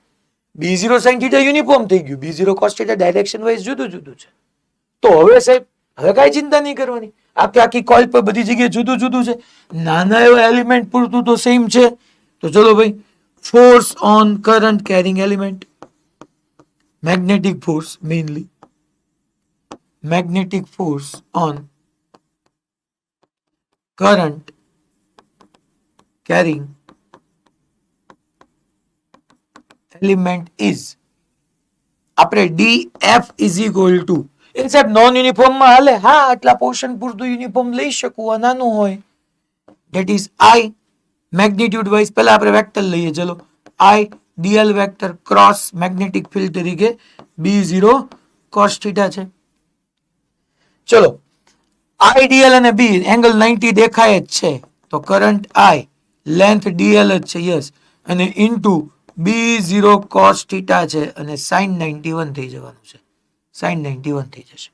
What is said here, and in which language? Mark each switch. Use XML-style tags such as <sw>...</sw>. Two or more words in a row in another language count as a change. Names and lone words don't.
<gu>B0 sin θ યુનિફોર્મ થઈ ગયું, B0 cos θ</gu> <en>direction wise</en> <gu>જુદું જુદું છે. તો હવે સાહેબ હવે કઈ ચિંતા નહીં કરવાની, આખી કોઇલ પર બધી જગ્યાએ જુદું જુદું છે, નાના એવા એલિમેન્ટ પૂરતું તો સેમ છે. તો ચલો ભાઈ,</gu> <en>force on current carrying element, magnetic force mainly, magnetic force on current carrying element is, આપણે DF is equal to,</en> <gu>એ સાહેબ</gu> <en>non uniform</en> <gu>માં હાલે, હા આટલા પોર્શન પૂરતું યુનિફોર્મ લઈ શકું, આ નાનું હોય,</gu> <en>that is</en> <gu>I</gu> <en>magnitude wise</en> <gu>પહેલા આપણે વેક્ટર લઈએ, ચલો I dl વેક્ટર</gu> <en>cross magnetic field</en> <gu>તરીકે B0 cos θ છે. ચલો I dl અને B એંગલ 90 દેખાય જ છે, તો કરંટ I લેન્થ dl જ છે, યસ, અને ઇન્ટુ B0 cos θ છે અને sin 91 થઈ જવાનું છે, sin 91 થઈ જશે.</gu>